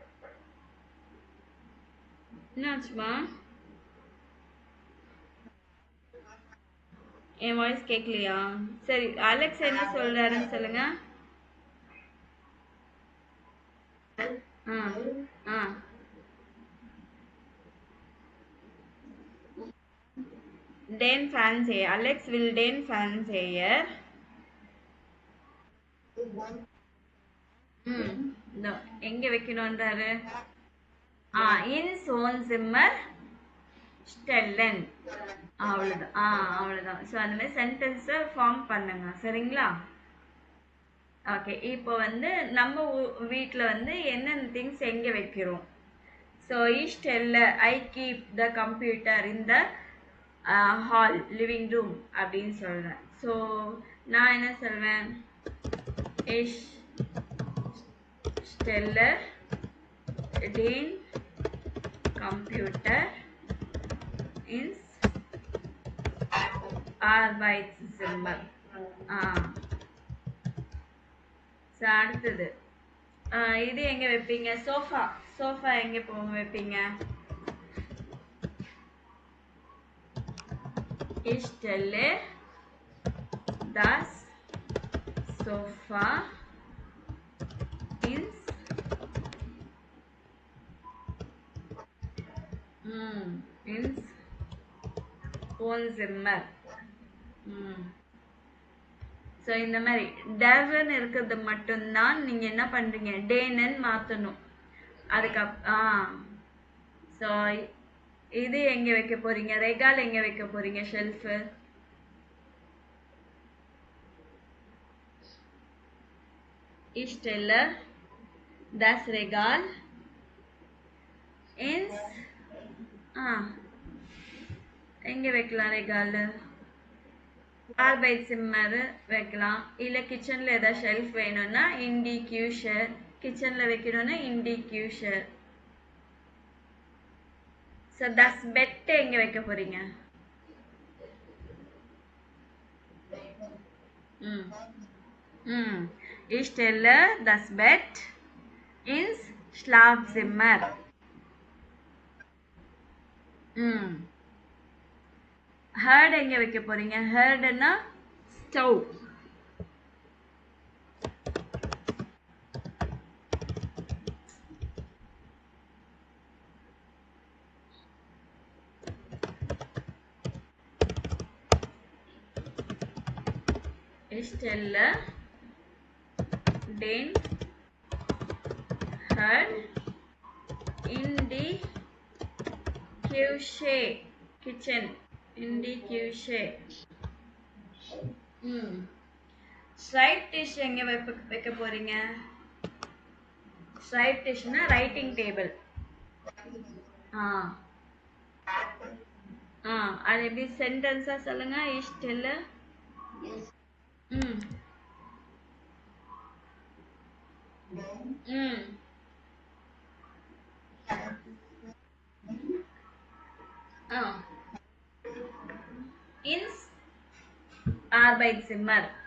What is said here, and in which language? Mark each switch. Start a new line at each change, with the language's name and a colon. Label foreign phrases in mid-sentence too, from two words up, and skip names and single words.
Tamil: என்னாச்சுமா? என் வாய்ஸ் கேட்கலையா? சரி, அலெக்ஸ் என்ன சொல்றாருன்னு சொல்லுங்க.
German: ஆ ஆ den Fernseher. Alex will den Fernseher. ம் no.
Tamil: எங்க வைக்கணும்ன்றாரு?
German: in Wohnzimmer stellen.
Tamil: அவ்வளவுதான். அவ்வளவுதான். ஸோ அந்த மாதிரி
English: sentence form
Tamil: பண்ணுங்க. சரிங்களா? ஓகே. இப்போ வந்து நம்ம வீட்டில் வந்து என்னென்ன திங்ஸ் எங்கே வைக்கிறோம்?
German: ஸோ ich stelle,
English: I keep the computer in the hall, living room
Tamil: அப்படின்னு சொல்றேன். ஸோ நான் என்ன சொல்வேன்?
German: ich stelle den Computer ins Arbeitszimmer.
Tamil: ஸோ அடுத்தது இது எங்க வைப்பீங்க? சோஃபா. சோஃபா எங்க வைப்பீங்க?
German: Ich stelle das Sofa ins ins Wohnzimmer.
Tamil: ஸோ இந்த மாதிரி டர்ன்னு இருக்கிறது மட்டும்தான் நீங்க என்ன பண்றீங்க? டேன்னு மாத்தணும். ஸோ இது எங்க வைக்க போறீங்க? ரெகால் எங்க வைக்க போறீங்க? ஷெல்ஃபு.
German: Ich stelle das Regal ins
Tamil: எங்க வைக்கலாம் ரெகால்? Arbeitszimmer வைக்கலாம். இல்ல கிச்சன்ல ஏதாவது ஷெல்ஃப் வேணும்னா
German: in die Küche.
Tamil: கிச்சன்ல வைக்கணும்னா
German: in die Küche.
Tamil: ஸோ
German: das Bett
Tamil: எங்க வைக்க போறீங்க?
German: Ich stelle das Bett ins Schlafzimmer.
Tamil: ஹர்ட் எங்க வைக்க போறீங்க? ஹர்ட்னா ஸ்டவ்.
German: Ich stelle den Herd in die Küche. Kitchen. In die Küche.
English: Side dish
Tamil: எங்க வைக்க போறீங்க?
English: Side dish
Tamil: னா
English: writing table.
Tamil: அது எப்படி சென்டென்ஸா சொல்லுங்க.
German: Ich stelle ins Arbeitszimmer.